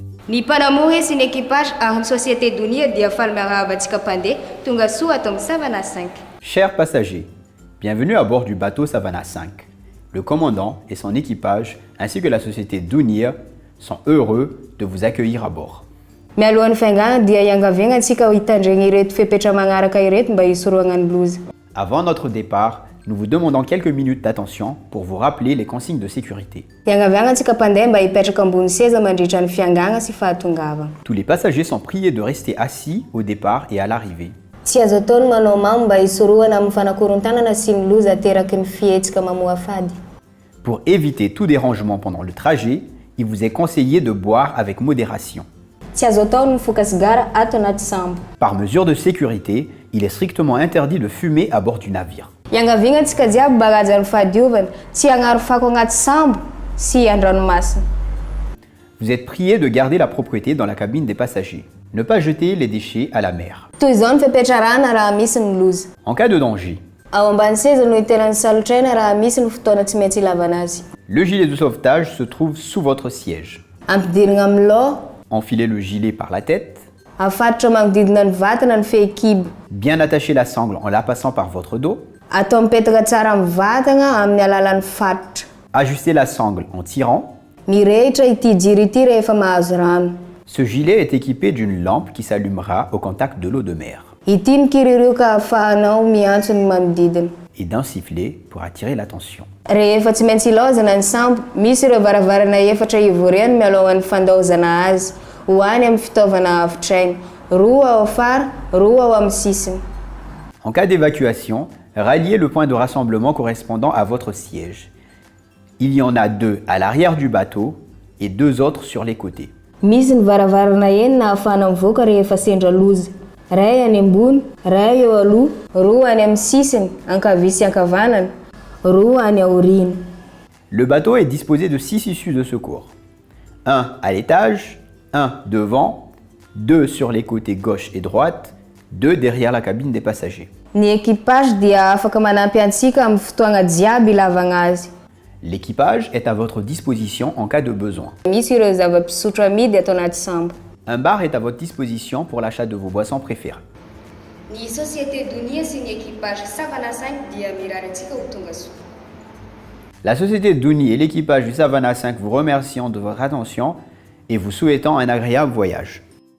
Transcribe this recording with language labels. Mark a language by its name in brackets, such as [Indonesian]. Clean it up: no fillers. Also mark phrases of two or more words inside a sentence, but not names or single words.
[Malagasy] Ny mpanamory sy ny équipage ary société Dounia dia faly miarahaba-tsika mpandeha tonga soa atao amin'ny Savana 5. [French] Chers passagers, bienvenue à bord du bateau Savannah 5. Le commandant et son équipage ainsi que la société Dounia sont heureux de vous accueillir à bord. [Malagasy] Mialohan'ny fiangana dia iangaviagnatsika ho hitandregny ireto fepetra magnaraka ireto mba hisoroagna ny loza. [French] Avant notre départ, nous vous demandons quelques minutes d'attention pour vous rappeler les consignes de sécurité. [Malagasy] Iangaviagnatsika mpandeha mba hipetraka ambony seza mandritra ny fiangana sy fahatongavana. [French] Tous les passagers sont priés de rester assis au départ et à l'arrivée. [Malagasy] Tsy azo ataony manao mamo mba hisoroana amin'ny fanakoron-tanana sy ny loza ateraky ny fihetsika mamoa fady. [French] Pour éviter tout dérangement pendant le trajet, il vous est conseillé de boire avec modération. [Malagasy] Tsy azo ataony mifoka sigara ato anaty sambo. [French] Par mesure de sécurité, il est strictement interdit de fumer à bord du navire. [Malagasy] Iangaviagnatsika jiaby mba hahaja ny fahadiovana, tsy hagnaro fako agnaty sambo sy an-dranomasina. [French] Vous êtes priés de garder la propreté dans la cabine des passagers. Ne pas jeter les déchets à la mer. [Malagasy] Toy izao ny fepetrarana raha misy ny loza. [French] En cas de danger, [Malagasy] Ao ambany seza no itelan'ny salotraina raha misy ny fotoana tsy maintsy ilavana azy. [French] le gilet de sauvetage se trouve sous votre siège. [Malagasy] Ampidirigna amin'ny loha, [French] Enfilez le gilet par la tête. [Malagasy] afatotra magnodidina ny vatana ny fehikibo. [French] Bien attacher la sangle en la passant par votre dos. [Malagasy] Atao mipetaka tsara amin'ny vatana amin'ny alalan'ny fatotra. [French] Ajustez la sangle en tirant. [Malagasy] Mirehitra ity jiro ity rehefa mahazo rano. [French] Ce gilet est équipé d'une lampe qui s'allumera au contact de l'eau de mer [Malagasy] Ity ny kiririoka ahafahanao miantso ny manodidina. [French] et d'un sifflet pour attirer l'attention. [Malagasy] Rehefa tsy maintsy ilaozana ny sambo, misy ireo varavarana efatra ivoriany mialohan'ny fandaozana azy, ho any amin'ny fitaovana avitrainy, roa ao afara, roa ao amin'ny sisiny. [French] En cas d'évacuation, ralliez le point de rassemblement correspondant à votre siège. Il y en a 2 à l'arrière du bateau et 2 autres sur les côtés. [Malagasy] Misy ny varavarana enina ahafahana mivoaka rehefa sendra loza. Ray any ambony, ray eo aloha, roa any amin'ny sisiny, ankavia sy ankavanana, roa any aoriana. [French] Le bateau est disposé de 6 issues de secours. 1 à l'étage, 1 devant, 2 sur les côtés gauche et droite, 2 derrière la cabine des passagers. [Malagasy] Ny équipage dia afaka manampy antsika amin'ny fotoagna jiaby ilavagna azy. [French] L'équipage est à votre disposition en cas de besoin. [Malagasy] Misy ireo zava-pisotro amidy atao anaty sambo. [French] Un bar est à votre disposition pour l'achat de vos boissons préférées. [Malagasy] Ny société Dounia sy ny équipage Savana 5 dia mirary antsika ho tonga soa. [French] La société Douni et l'équipage du Savannah 5 vous remercions de votre attention et vous souhaitant un agréable voyage.